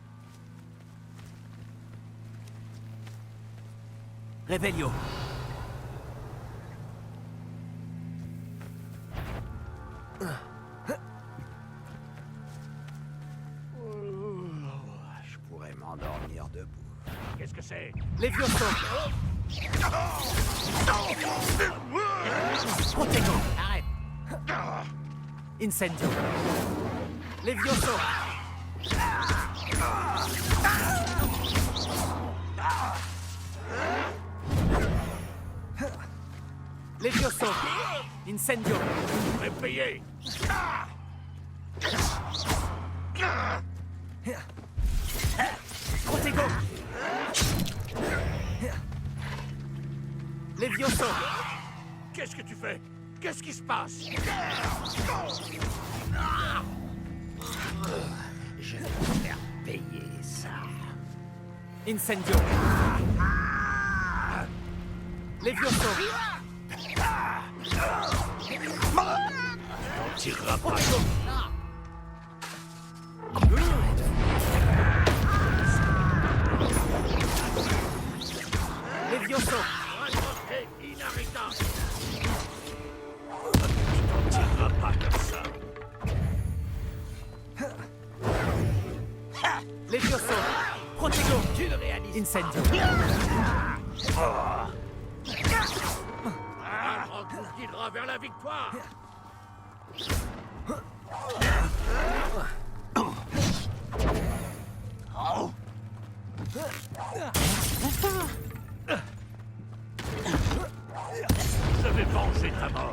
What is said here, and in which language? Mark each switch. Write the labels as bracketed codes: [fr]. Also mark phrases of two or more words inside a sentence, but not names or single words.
[la] Revelio. [fr] Je pourrais m'endormir debout. Qu'est-ce que c'est? [la] Levioso. Protego. [fr] Arrête. [la] Incendio. Levioso. Levioso. Incendio. [fr] Répayez. [la] Protego. Levioso. [fr] Qu'est-ce que tu fais? Qu'est-ce qui se passe? Je vais te faire payer ça. [la] Incendio. Levioso. [fr] On tirera pas. [la] Levioso. [fr] Inarrêtable. On tirera pas comme ça. [la] Levioso. Protego. [fr] Tu le réalises. [la] Incendio. [fr] Arndt nous guidera vers la victoire. Je vais venger ta mort.